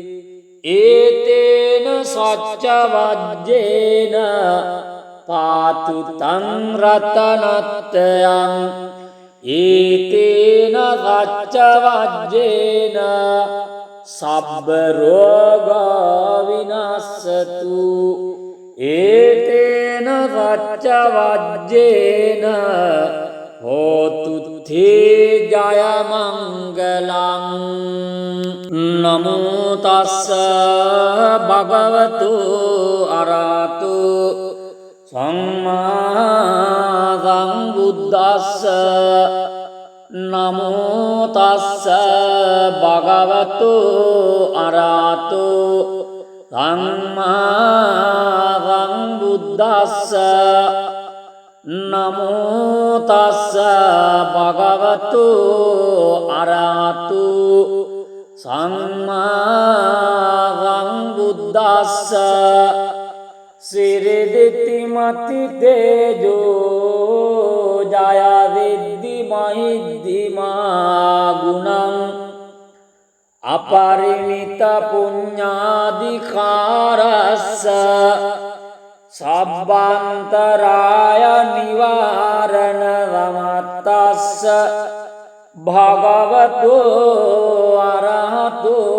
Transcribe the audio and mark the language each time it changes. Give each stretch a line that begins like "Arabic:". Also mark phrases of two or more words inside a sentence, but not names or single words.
Pali: ඒතේන සච්ච වජ්ජේන පාතු තං රතනත්තයං ඒතේන සච්ච වජ්ජේන සබ්බ රෝග විනස්සතු ඒතේන සච්ච වජ්ජේන හෝතු තේ ජය මංගලං නමෝ තස්ස භගවතු අරහතු සම්මා සම්බුද්දස්ස නමෝ තස්ස භගවතු අරහතු සම්මා සම්බුද්දස්ස නමෝ තස්ස භගවතු අරහතු සම්මා සම්බුද්දස්ස සිරිදිති මති තේජෝ ජය විද්දි මහිද්දිමා ගුණං අපරිමිත පුඤ්ඤාධිකාරස්ස සබ්බන්තරාය නිවාරණ වමත්තස්ස භගවතු අරහතු